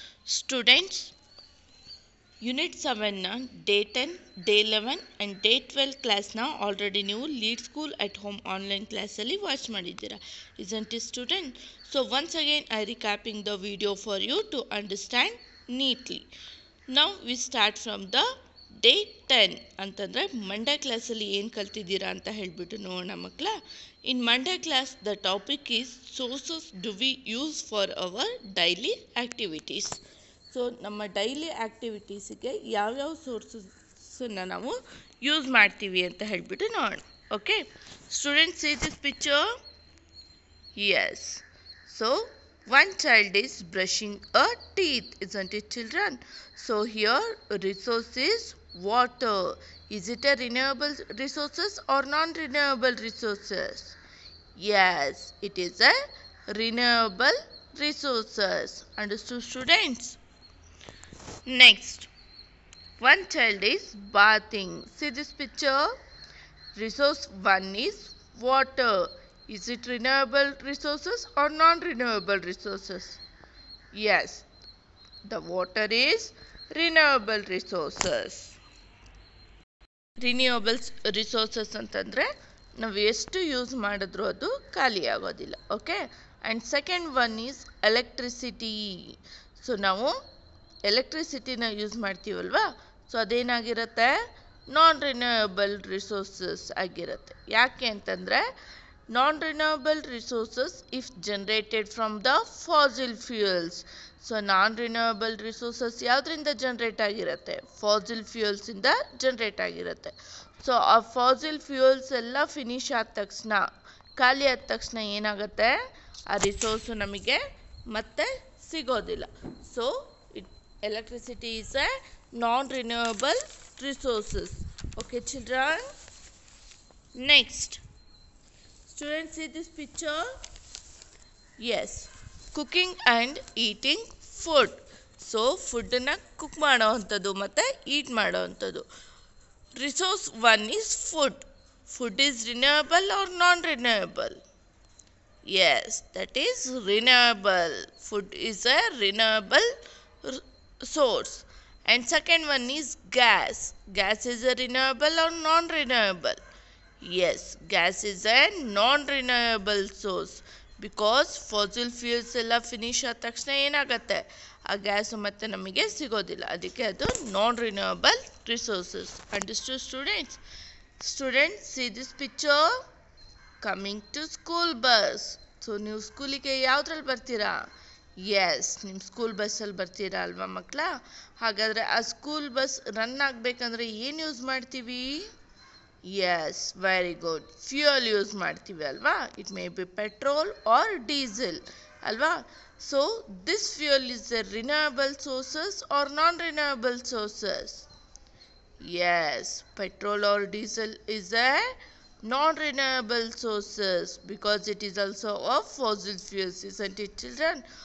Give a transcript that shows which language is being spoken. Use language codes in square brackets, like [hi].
[en] Students, Unit 7 na Day 10, Day 11 and Day 12 class na already [kn] ನೀವು [en] lead school at home online class [kn] ಅಲ್ಲಿ watch ಮಾಡಿದ್ದೀರಾ. [en] Isn't it, student? So once again I recapping the video for you to understand neatly. Now we start from the day 10 [kn] ಅಂತಂದರೆ Monday ಕ್ಲಾಸಲ್ಲಿ ಏನು ಕಲ್ತಿದ್ದೀರಾ ಅಂತ ಹೇಳಿಬಿಟ್ಟು ನೋಡೋಣ ಮಕ್ಕಳ. [en] In Monday class the topic is sources do we use for our daily activities. [kn] So ನಮ್ಮ daily ಆ್ಯಕ್ಟಿವಿಟೀಸಿಗೆ ಯಾವ್ಯಾವ ಸೋರ್ಸಸ್ಸನ್ನು ನಾವು ಯೂಸ್ ಮಾಡ್ತೀವಿ ಅಂತ ಹೇಳಿಬಿಟ್ಟು ನೋಡೋಣ. [en] Okay students, see this picture. Yes, so one child is brushing a teeth, isn't it, children? So here resource is water. Is it a renewable resources or non-renewable resources? Yes, it is a renewable resources. Understood, students? Next, one child is bathing. See this picture. Resource 1 is water. Is it renewable resources or non-renewable resources? Yes, the water is renewable resources. Renewable resources [kn] ಅಂತಂದರೆ ನಾವು ಎಷ್ಟು use ಮಾಡಿದ್ರೂ ಅದು ಖಾಲಿ ಆಗೋದಿಲ್ಲ. [en] Okay, and second one is electricity. [kn] So ನಾವು ಎಲೆಕ್ಟ್ರಿಸಿಟಿನ use ಮಾಡ್ತೀವಲ್ವಾ, so ಅದೇನಾಗಿರುತ್ತೆ, ನಾನ್ renewable resources ಆಗಿರುತ್ತೆ. ಯಾಕೆ ಅಂತಂದರೆ [en] non-renewable resources if generated from the fossil fuels. So non-renewable resources [kn] ಯಾವುದರಿಂದ ಜನರೇಟ್ ಆಗಿರುತ್ತೆ, ಫಾಸಿಲ್ ಫ್ಯೂಯಲ್ಸಿಂದ ಜನರೇಟ್ ಆಗಿರುತ್ತೆ. ಸೊ ಆ ಫಾಸಿಲ್ ಫ್ಯೂಯಲ್ಸ್ ಎಲ್ಲ ಫಿನಿಶ್ ಆದ ತಕ್ಷಣ, ಖಾಲಿ ಆದ ತಕ್ಷಣ ಏನಾಗುತ್ತೆ, ಆ ರಿಸೋರ್ಸು ನಮಗೆ ಮತ್ತೆ ಸಿಗೋದಿಲ್ಲ. So electricity [en] Is a non-renewable resources. Okay children. Next, students, see this picture. Yes, cooking and eating food. [kn] So food na cook ಮಾಡೋ ಅಂಥದ್ದು ಮತ್ತು ಈಟ್ ಮಾಡೋ ಅಂಥದ್ದು. [en] Resource 1 is food. Food is renewable or non-renewable? Yes, that is renewable. Food is a renewable source. And second one is gas. Gas is a renewable or non-renewable? Yes, gas is a non-renewable source because fossil fuels [kn] ಎಲ್ಲ finish ಆದ ತಕ್ಷಣ ಏನಾಗುತ್ತೆ, ಆ gas ಮತ್ತೆ ನಮಗೆ ಸಿಗೋದಿಲ್ಲ. ಅದಕ್ಕೆ ಅದು [en] non-renewable resources. Understood, students? Students, see this picture. Coming to school bus. [kn] So ನೀವು ಸ್ಕೂಲಿಗೆ ಯಾವುದ್ರಲ್ಲಿ ಬರ್ತೀರಾ? ಎಸ್, ನಿಮ್ಮ ಸ್ಕೂಲ್ ಬಸ್ಸಲ್ಲಿ ಬರ್ತೀರಾ ಅಲ್ವಾ ಮಕ್ಕಳ? ಹಾಗಾದರೆ ಆ ಸ್ಕೂಲ್ ಬಸ್ ರನ್ ಆಗಬೇಕಂದ್ರೆ ಏನು ಯೂಸ್ ಮಾಡ್ತೀವಿ? [en] yes, very good, [kn] fuel use ಮಾಡ್ತೀವಿ ಅಲ್ವಾ. [en] it may be petrol or diesel [kn] ಅಲ್ವಾ. [en] So this fuel is a renewable sources or non renewable sources? Yes, petrol or diesel [kn] is A [en] non-renewable sources because it is also a fossil fuels, isn't it, children?